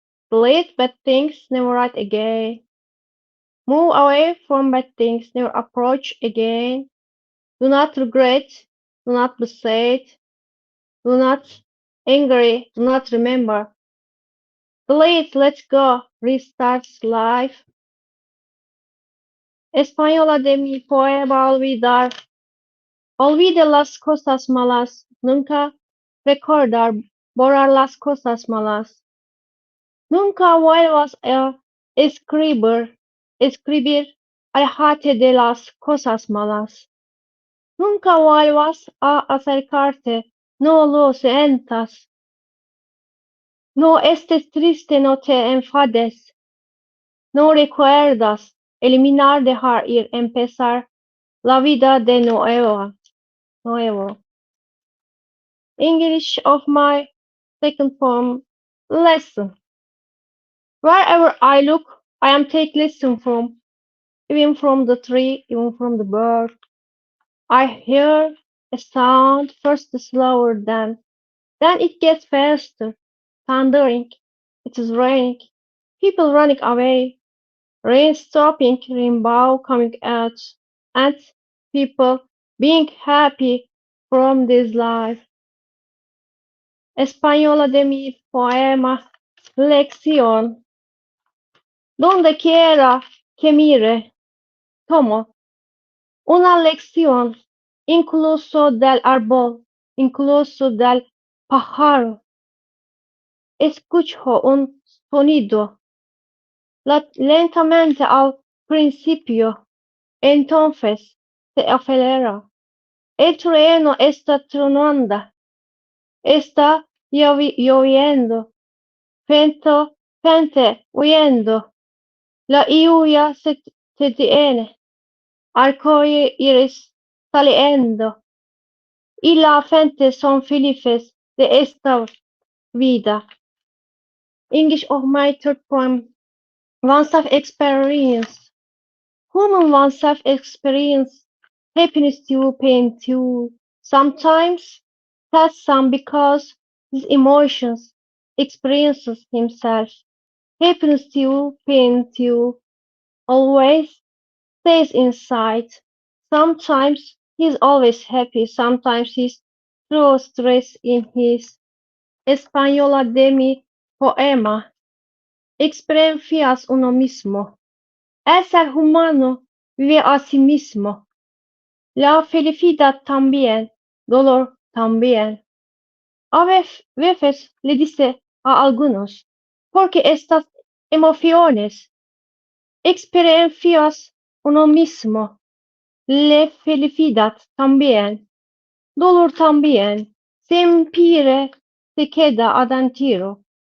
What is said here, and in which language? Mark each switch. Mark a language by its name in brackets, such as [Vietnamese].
[English] Delete bad things, never write again. Move away from bad things, never approach again. Do not regret, do not be sad, do not angry, do not remember. Delete, let go, restart life. [Spanish] Española de mi poema olvidar. Olvide las cosas malas, nunca recordar, borrar las cosas malas. Nunca vuelvas a escribir, aléjate de las cosas malas. Nunca vuelvas a acercarte, no lo sientas. No estés triste, no te enfades. No recuerdas, eliminar, dejar ir, empezar la vida de nuevo. [English] English of my second poem, lesson. Wherever I look, I am take lesson from, even from the tree, even from the bird. I hear a sound first slower then it gets faster, thundering. It is raining. People running away. Rain stopping, rainbow coming out, and people being happy from this life. [Spanish] Española de mi poema, lección. Donde quiera que mire, tomo una lección, incluso del árbol, incluso del pájaro. Escucho un sonido, lentamente al principio, entonces se acelera. El trueno está tronando, está lloviendo, gente huyendo, la lluvia se detiene, arcoíris saliendo, y la gente son felices de esta vida. [English] English of my third poem, oneself experience. Human oneself experience happiness too, pain too. Sometimes has some because his emotions experiences himself. Happiness too, pain too. Always stays inside. Sometimes he's always happy. Sometimes he's through stress in his Española de mi poema. [Spanish] Experiencias uno mismo. El ser humano vive a sí mismo. La felicidad también, dolor también. A veces le dice a algunos, porque estas emociones, experiencias uno mismo, la felicidad también, dolor también, siempre se queda adentro.